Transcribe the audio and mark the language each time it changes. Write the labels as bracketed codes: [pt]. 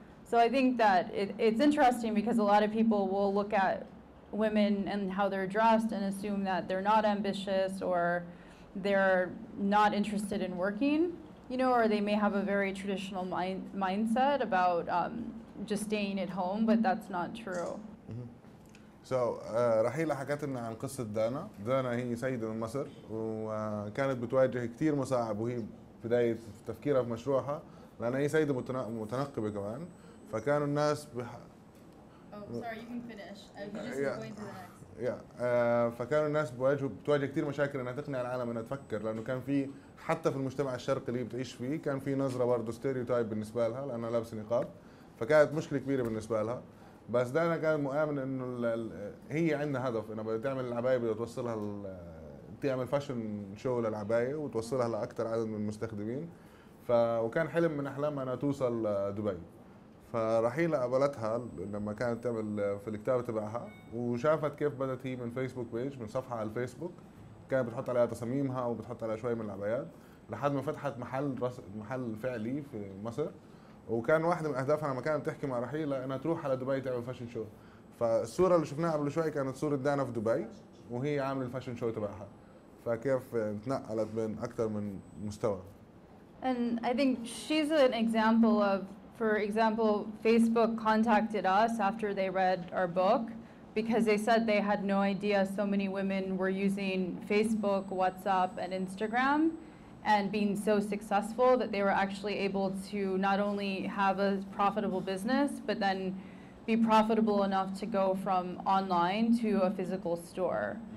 [en] So I think that it's interesting because a lot of people will look at women and how they're dressed and assume that they're not ambitious or they're not interested in working, you know, or they may have a very traditional mindset about just staying at home, but that's not true. [ar] So رحيلة حكت لنا عن قصة دانا. دانا هي سيدة من مصر وكانت بتواجه كثير مصاعب وهي بداية تفكيرها في مشروعها لأن هي سيدة متنقبة كمان فكانوا الناس [en] Oh, sorry, you can finish. You just going to the next. [ar] فكانوا الناس بتواجه كثير مشاكل انها تقنع العالم انها تفكر لانه كان في حتى في المجتمع الشرقي اللي بتعيش فيه كان في نظرة برضه ستيريوتايب بالنسبة لها لأنها لابسة نقاب فكانت مشكلة كبيرة بالنسبة لها. بس دانا كانت مؤمنة انه هي عندها هدف انها بدها تعمل العباية بدها توصلها تعمل فاشن شو للعباية وتوصلها لأكثر عدد من المستخدمين وكان حلم من أحلامها انها توصل دبي. فرحيلة قابلتها لما كانت تعمل في الكتابة تبعها وشافت كيف بدت هي من فيسبوك بيج من صفحة على الفيسبوك كانت بتحط عليها تصاميمها وبتحط عليها شوي من العبايات لحد ما فتحت محل فعلي في مصر وكان واحدة من أهدافها لما كانت تحكي مع رحيلة إنها تروح على دبي تعمل فاشن شو. فالصورة اللي شفناها قبل شوي كانت صورة دانا في دبي وهي عاملة الفاشن شو تبعها فكيف تنقلت بين أكثر من مستوى. [en] And I think she's an example of, for example, Facebook contacted us after they read our book because they said they had no idea so many women were using Facebook, WhatsApp, and Instagram and being so successful that they were actually able to not only have a profitable business, but then be profitable enough to go from online to a physical store.